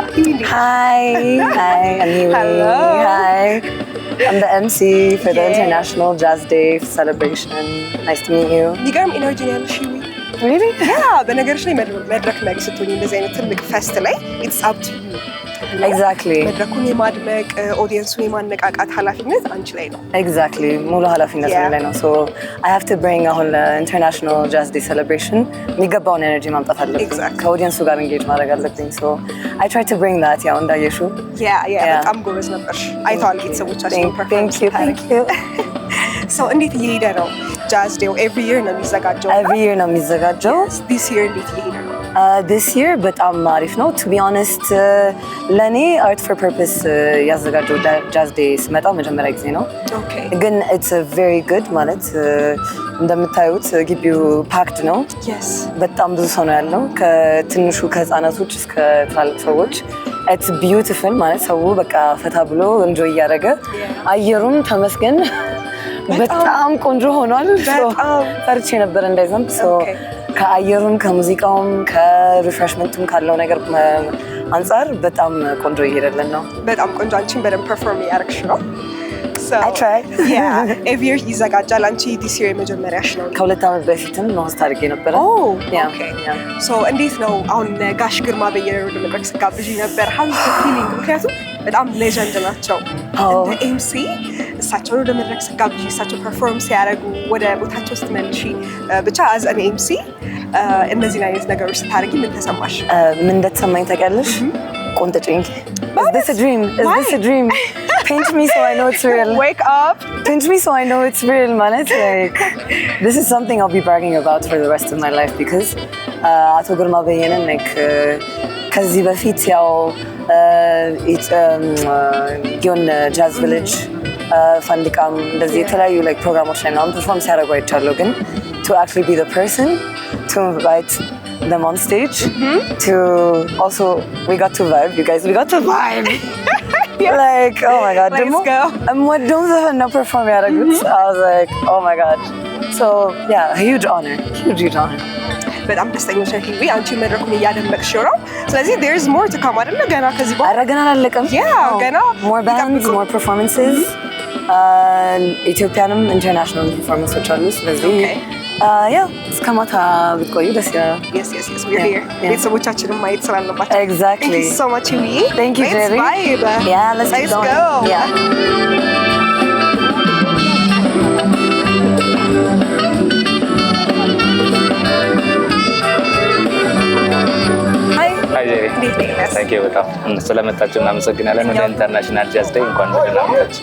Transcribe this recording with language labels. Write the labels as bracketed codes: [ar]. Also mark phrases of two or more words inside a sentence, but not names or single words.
[en] Hi, I'm Hiwi. Hello. Hi. I'm the MC for the International Jazz Day celebration. Nice to meet you. [am] የሚገርም ኢነርጂ ነው ያለሽ ሂዊ። [en] Really? [am] በነገርሽ ላይ መድረክ መሪ ስትሆኚ እንደዚህ አይነት ትልቅ ፌስት ላይ [en] it's up to you. Exactly. [am] መድረኩን የማድመቅ ኦዲየንሱን የማነቃቃት ኃላፊነት አንቺ ላይ ነው። Exactly. ሙሉ ኃላፊነት ላይ ነው. [en] So I have to bring አሁን international jazz day celebration [am] የሚገባውን ኤነርጂ ማምጣት አለብኝ. ከኦዲየንሱ ጋር engage ማድረግ አለብኝ. [en] So I try to bring that [am] ያው እንዳየሽው. በጣም ጎበዝ ነበርሽ። አይተዋል ቤተሰቦቻችን ፐርፎርማንስ። [en] Thank you. [am] So እንዴት እየሄደ ነው ጃዝ ዴው? [en] every year [am] ነው የሚዘጋጀው? [en] Every year [am] ነው የሚዘጋጀው. [en] This year [am] እንዴት እየሄደ ነው? [en] This year [am] በጣም አሪፍ ነው. [en] To be honest ለኔ art for purpose ያዘጋጀው jazz day [am] ስመጣ መጀመሪያ ጊዜ ነው. ግን [en] it's a very good [am] ማለት እንደምታዩት ግቢው packed ነው. በጣም ብዙ ሰው ነው ያለው ከትንሹ ከህፃናቶች እስከ ትላልቅ ሰዎች. [en] It's beautiful [am] ማለት ሰው በቃ ፈታ ብሎ enjoy እያደረገ አየሩም ተመስገን በጣም ቆንጆ ሆኗል። ፈርቼ ነበር እንዳይዘንብ። ከአየሩም ከሙዚቃውም ከሪፍሬሽመንቱም ካለው ነገር አንጻር በጣም ቆንጆ እየሄደልን ነው። በጣም ቆንጆ። አንቺን በደንብ ፐርፎርም እያደረግሽ ነው። [en] I try. Every year [am] ይዘጋጃል። አንቺ [en] this year [am] የመጀመሪያሽ ነው? ከ2 ዓመት በፊትም ሆስት አድርጌ ነበረ። So እንዴት ነው አሁን ጋሽ ግርማ በየነ ወደ መድረክ ስጋብዥ ነበር? [en] How is the feeling? [am] ምክንያቱም በጣም ሌጀንድ ናቸው እንደ ኤምሲ። እሳቸውን ወደ መድረክ ስጋብዥ እሳቸው ፐርፎርም ሲያደርጉ ወደ ቦታቸው ስትመልሺ ብቻ [en] as an MC [am] እነዚህን አይነት ነገሮች ስታደርጊ ምን ተሰማሽ? ምን እንደተሰማኝ ታውቂያለሽ? ቆንጥጭኝ። [en] Is this a dream? Is this a dream? Pinch me so I know it's real. Wake up. Pinch me so I know it's real, man. It's like, this is something I'll be bragging about for the rest of my life because አቶ ግርማ በየነን like [am] ከዚህ በፊት ያው ጊዮን ጃዝ ቪሌጅ ፋንዲቃም እንደዚህ የተለያዩ [en] like [am] ፕሮግራሞች ላይ ምናምን ፐርፎርም ሲያደርጉ አይቻለሁ። ግን [en] to actually be the person to invite them on stage to also we got to vibe, you guys, we got to vibe. Like oh my god, let's go. I'm what don't even perform ያደረጉት. I was like oh my god. So yeah, a huge honor. [am] በጣም ደስተኞች ነኝ ሂዊ። አንቺ መድረኩን እያደመቅሽው ነው። ስለዚህ [en] there is more to come [am] አይደለ? ገና ከዚህ በኋላ ገና አላለቀም። ገና [en] more bands, more performances. [am] ኢትዮጵያንም ኢንተርናሽናል ፐርፎርማንሶች አሉ። ስለዚህ እስከ ማታ ብትቆዩ ደስ ይላል። [en] Yes, we're here. [am] ቤተሰቦቻችንን ማየት ስላለባቸው። [en] Exactly. Thank you so much ሂዊ. Thank you, Jerry. Let's go. Yeah. thank you [am] በጣም ስለመጣችሁ እናመሰግናለን። ወደ ኢንተርናሽናል ጃዝ ዴይ እንኳን ደህና መጣችሁ።